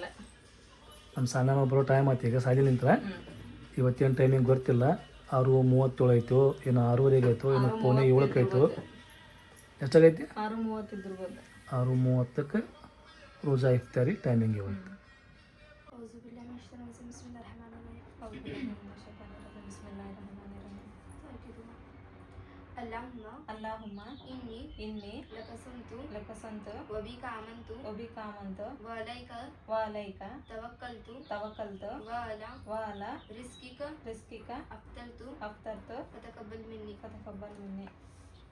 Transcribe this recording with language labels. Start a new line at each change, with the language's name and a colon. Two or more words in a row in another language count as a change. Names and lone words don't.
Kannada: ನಮ್ಮ ಸಣ್ಣ ಬರೋ ಟೈಮ್ ಆಯ್ತು. ಈಗ ಸಾಲಿ ನಿಂತ್ರೆ ಇವತ್ತೇನು ಟೈಮಿಂಗ್ ಗೊತ್ತಿಲ್ಲ. 6:37 ಆಯಿತು, ಏನು 6:15 ಆಯಿತು, ಏನು 6:45 ಆಯಿತು. ಎಷ್ಟಾಗೈತಿ? 6:30 ಇದ್ದಿರ್ಬೋದು. 6:30ಕ್ಕೆ ರೋಜಾ ಇಫ್ತಾರಿ ಟೈಮಿಂಗ್ ಇವತ್ತು.
Arabic: اللهم إني لك صمت وبك آمنت وعليك توكلت وعلى رزقك أفطرت فتقبل مني.